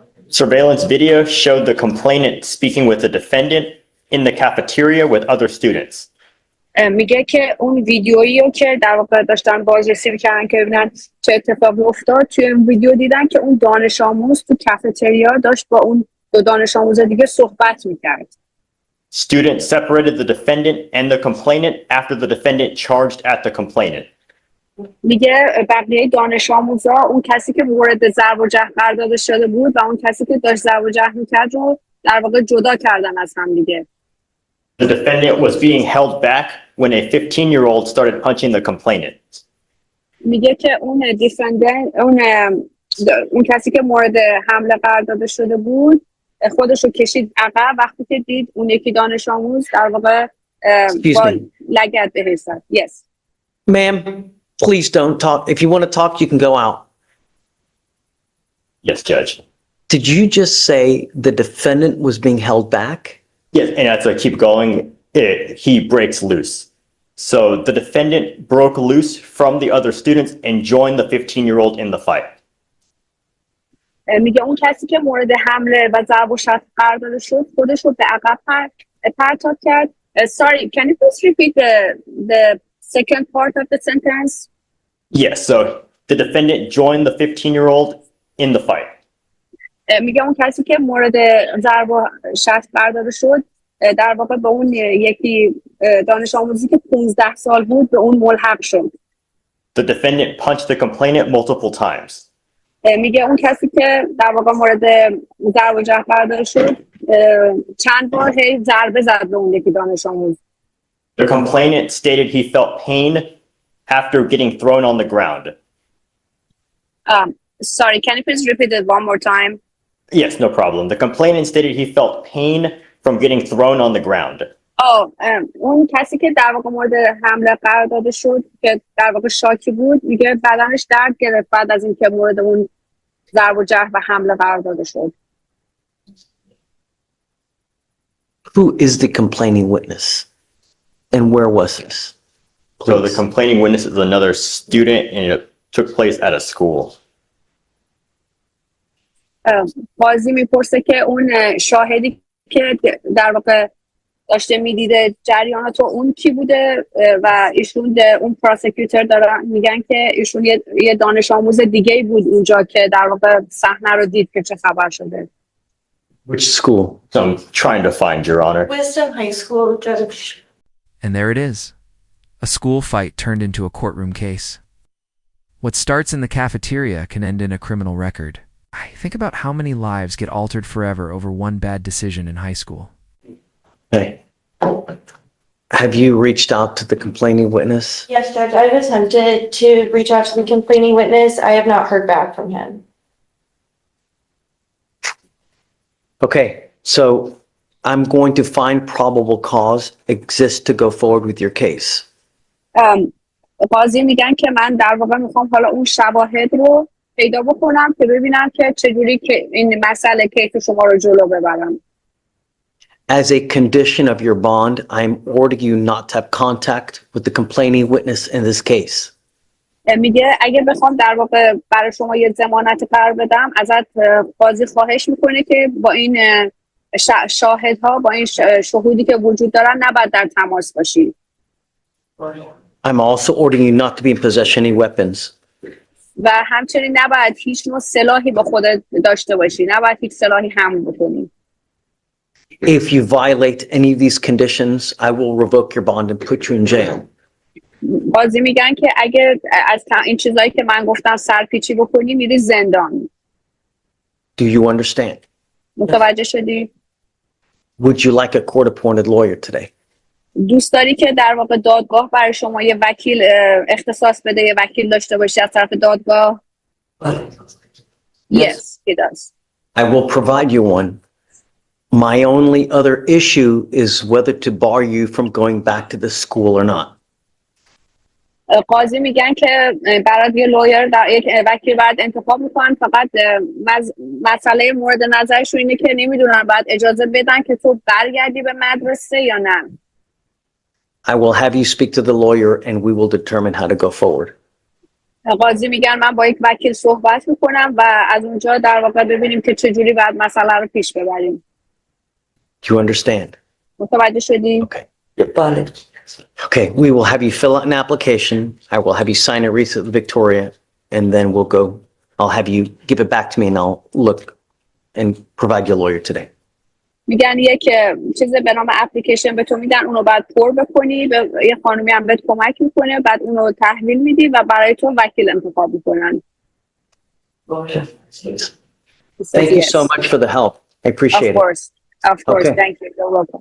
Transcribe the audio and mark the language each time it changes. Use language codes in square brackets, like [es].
[en] Surveillance video showed the complainant speaking with the defendant in the cafeteria with other students. [fa] میگه که اون ویدیویی رو که در واقع داشتن بازرسی می‌کردن که ببینن چه اتفاقی افتاد، توی این ویدیو دیدن که اون دانش آموز تو کافتریا داشت با اون دو دانش آموز دیگه صحبت می‌کرد. [en] Students separated the defendant and the complainant after the defendant charged at the complainant. [fa] میگه بقیه دانش آموزا اون کسی که مورد ضرب و جرح قرار داده شده بود و اون کسی که داشت ضرب و جرح می‌کرد رو در واقع جدا کردن از هم دیگه. [en] The defendant was being held back when a 15-year-old started punching the complainant. [fa] میگه که اون دیفندنت اون کسی که مورد حمله قرار داده شده بود خودش رو کشید عقب وقتی که دید اون یکی دانش آموز در واقع با لگد بهش زد. [en] Yes. Ma'am, please don't talk. If you want to talk, you can go out. Yes, Judge. Did you just say the defendant was being held back? Yes, and as I keep going, he breaks loose. So the defendant broke loose from the other students and joined the 15-year-old in the fight. [fa] میگه اون کسی که مورد حمله و ضرب و شتم قرار داده شد خودش رو به عقب پرتاب کرد. [en] Sorry, can you please repeat the second part of the sentence? Yes, so the defendant joined the 15-year-old in the fight. [fa] میگه اون کسی که مورد ضرب و شتم قرار داده شد در واقع به اون یکی دانش آموزی که 15 سال بود به اون ملحق شد. [en] The defendant punched the complainant multiple times. [fa] میگه اون کسی که در واقع مورد ضرب و جرح قرار داده شد چند بار ضربه زد به اون یکی دانش آموز. [en] The complainant stated he felt pain after getting thrown on the ground. Sorry, can you please repeat it one more time? Yes, no problem. The complainant stated he felt pain from getting thrown on the ground. [fa] اون کسی که در واقع مورد حمله قرار داده شد که در واقع شاکی بود میگه بدنش درد گرفت بعد از اینکه مورد اون ضرب و جرح و حمله قرار داده شد. [en] Who is the complaining witness? And where was this? So the Please. complaining witness is another student and it took place at a school. [fa] قاضی میپرسه که اون شاهدی که در واقع داشته میدیده جریانات اون کی بوده و ایشون اون پروسیکیوتور دارن میگن که ایشون یه دانش آموز دیگه بود اونجا که در واقع صحنه رو دید که چه خبر شده. [en] Which school? So I'm trying to find, Your Honor. Wisdom High School, Judge. And there it is. A school fight turned into a courtroom case. What starts in the cafeteria can end in a criminal record. I think about how many lives get altered forever over one bad decision in high school. Hey. Have you reached out to the complaining witness? Yes, Judge, I've attempted to reach out to the complaining witness. I have not heard back from him. Okay, so I'm going to find probable cause exists to go forward with your case. [fa] قاضی میگن که من در واقع میخوام حالا اون شواهد رو پیدا بکنم که ببینم که چجوری که این مسئله کیس شما رو جلو ببرم. [en] As a condition of your bond, I'm ordering you not to have contact with the complaining witness in this case. [fa] میگه اگه بخوام در واقع برای شما یه ضمانت قرار بدم ازت قاضی خواهش میکنه که با این شاهدها با این شهودی که وجود دارن نباید در تماس باشی. [en] I'm also ordering you not to be in possession of any weapons. [fa] و همچنین نباید هیچ نوع سلاحی با خودت داشته باشی، نباید هیچ سلاحی حمل بکنی. [en] If you violate any of these conditions, I will revoke your bond and put you in jail. [fa] قاضی میگن که اگه از این چیزایی که من گفتم سرپیچی بکنی میری زندان. [en] Do you understand? [fa] متوجه شدی؟ [en] Would you like a court-appointed lawyer today? [fa] دوست داری که در واقع دادگاه برای شما یه وکیل اختصاص بده، یه وکیل داشته باشی از طرف دادگاه؟ [en] Yes, he does. I will provide you one. My only other issue is whether to bar you from going back to the school or not. [fa] قاضی میگن که برات یه لویر یک وکیل برات انتخاب میکنن، فقط مسئله مورد نظرشون اینه که نمیدونن بعد اجازه بدن که تو برگردی به مدرسه یا نه. [en] I will have you speak to the lawyer and we will determine how to go forward. [fa] قاضی میگن من با یک وکیل صحبت میکنم و از اونجا در واقع ببینیم که چجوری بعد مسئله رو پیش ببریم. [en] Do you understand? [fa] متوجه شدی؟ [en] Okay. Okay, we will have you fill out an application. I will have you sign a receipt with Victoria, and then we'll go. I'll have you give it back to me, and I'll look and provide your lawyer today. [fa] میگن یک چیز به نام اپلیکیشن به تو میدن، اونو بعد پر بکنی، به یه خانومی هم بهت کمک میکنه، بعد اونو تحویل میدی و برای تو وکیل انتخاب میکنن. [en] Thank you so much for the help. I appreciate it. Of course, Okay. thank you. You're welcome.